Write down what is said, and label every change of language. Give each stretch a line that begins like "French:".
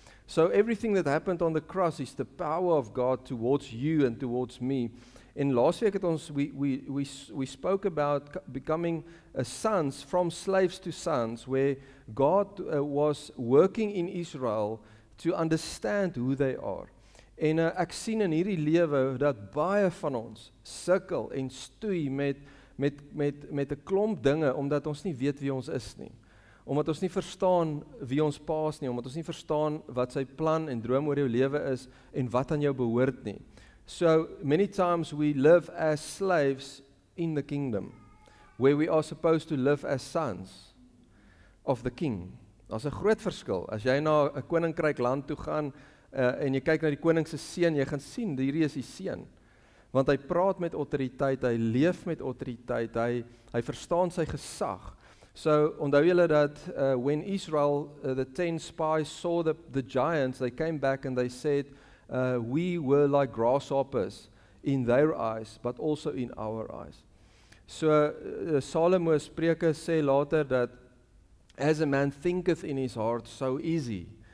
English: So everything that happened on the cross is the power of God towards you and towards me. In last week we spoke about becoming sons, from slaves to sons, where God was working in Israel to understand who they are.
Afrikaans: En ek sien in hierdie lewe dat baie van ons sukkel en stoei met 'n klomp dinge, omdat ons nie weet wie ons is nie. Omdat ons nie verstaan wie ons Pa is nie, omdat ons nie verstaan wat sy plan en droom oor jou lewe is en wat aan jou behoort nie.
English: So many times we live as slaves in the kingdom, where we are supposed to live as sons of the king.
Afrikaans: Daar's 'n groot verskil. As jy na 'n koninkryk land toe gaan, en jy kyk na die koning se seun, jy gaan sien, hierdie is die seun. Want hy praat met autoriteit, hy leef met autoriteit, hy verstaan sy gesag. So, onthou julle dat
English: when Israel, the 10 spies saw the giants, they came back and they said, we were like grasshoppers in their eyes, but also in our eyes.
Afrikaans: So, Salomo Spreuke sê later
English: that, as a man thinketh in his heart, so is he.